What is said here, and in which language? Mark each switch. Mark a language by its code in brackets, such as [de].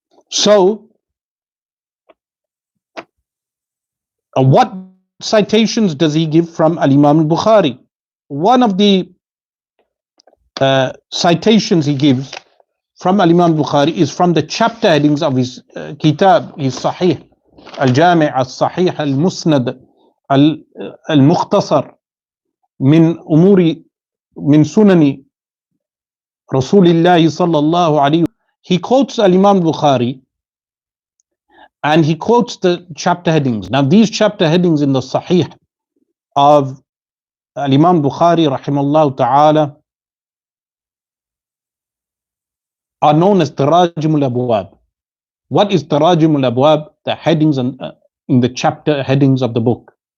[en] So what citations does he give from Al-Imam al-Bukhari? One of the citations he gives from Al-Imam al-Bukhari is from the chapter headings of his kitab, his Sahih, [ar] الجامع الصحيح المسند المختصر من سنن رسول الله صلى الله عليه وسلم, [en] he quotes Imam Bukhari and he quotes the chapter headings. Now these chapter headings in the Sahih of Imam Bukhari rahimahullah ta'ala are known as Tarajim al-Abwab. What is Tarajim al-Abwab? The headings in the chapter headings of the book.